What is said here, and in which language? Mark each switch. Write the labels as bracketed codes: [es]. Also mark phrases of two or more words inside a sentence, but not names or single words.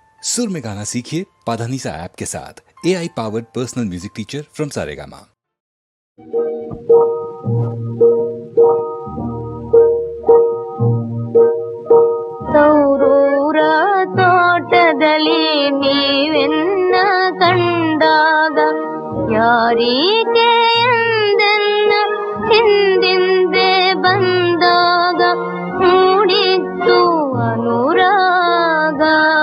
[hi] सुर में गाना सीखिए पाधानीसा ऐप के साथ। [en] AI powered personal music teacher from Saregama. [kn] ತೌರೂರ ತೋಟದಲ್ಲಿ ನೀವೆನ್ನ ಕಂಡಾಗ ಯಾರಿಗೆ ಎಂದೆನ್ನ ಹಿಂದಿಂದೆ ಬಂದಾಗ ಮೂಡಿತ್ತು ಅನುರಾಗ.